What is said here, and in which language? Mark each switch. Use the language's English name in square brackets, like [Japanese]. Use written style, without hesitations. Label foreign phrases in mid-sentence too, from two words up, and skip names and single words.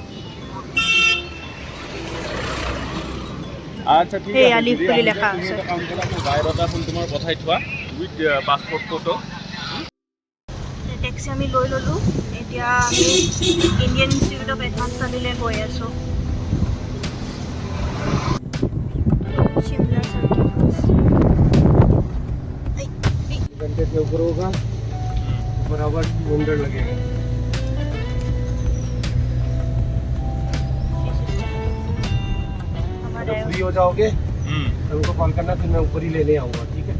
[Assamese] আচ্ছা ঠিক আছে, যদি তুমি এটা কাম কৰা, মোৰ বায়'ডাটা এখন তোমাৰ পঠাই থোৱা [English] with passport photo. [Assamese] টেক্সি আমি লৈ ল'লোঁ, এতিয়া আমি ইণ্ডিয়ান ইনষ্টিটিউট অফ এডভান্স ষ্টাডিলৈ গৈ আছোঁ। [Hindi] शिमला सर्किट घंटे से ऊपर होगा, बराबर 200 लगेगा। जब फ्री हो जाओगे तो उनको कॉल करना, फिर मैं ऊपर ही लेने आऊँगा, ठीक है?